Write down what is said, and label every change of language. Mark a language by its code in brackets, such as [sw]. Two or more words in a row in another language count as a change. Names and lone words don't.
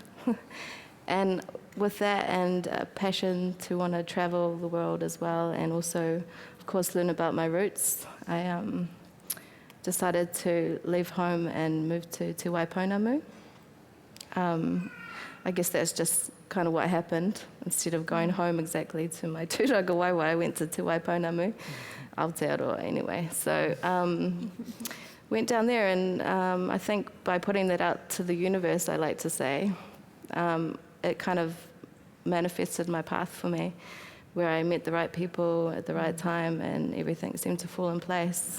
[en] And with that and a passion to want to travel the world as well, and also, of course, learn about my roots, I decided to leave home and move to Te Waipounamu. I guess that's just kind of what happened. Instead of going home exactly to my [mi] tūranga waiwai, [en] I went to Te Waipounamu, Aotearoa anyway. So went down there, and I think by putting that out to the universe, I like to say, it kind of manifested my path for me, where I met the right people at the right time, and everything seemed to fall in place.